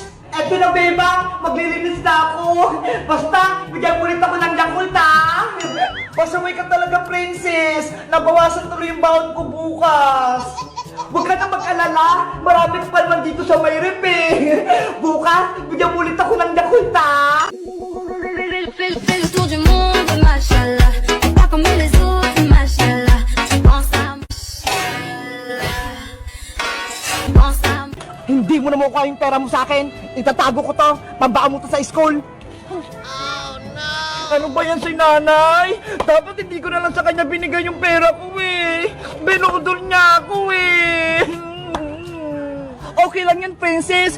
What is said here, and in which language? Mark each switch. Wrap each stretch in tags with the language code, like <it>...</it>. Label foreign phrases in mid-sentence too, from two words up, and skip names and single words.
<tl>Eto na, Bebang, maglilinis na ako. Basta, bigyan ulit ako ng Yakult, ha? Pasaway ka talaga, Princess. Nabawasan tuloy yung baon ko bukas. Huwag ka na mag-alala. Marami pa naman dito sa may rep eh. Bukas, bigyan ulit ako ng Yakult, ha?</tl> <fr>Fais le tour du monde, machallah. T'es pas comme les autres, machallah. Tu penses à machallah. Tu penses à</fr> <tl>Hindi mo na makukuha yung pera mo sa akin. Itatago ko to. Pambaka mo to sa school. Ano ba yan si nanay? Dapat hindi ko na lang sa kanya binigay yung pera ko eh. Binudol niya ako eh. Okay lang yan, princess.</tl>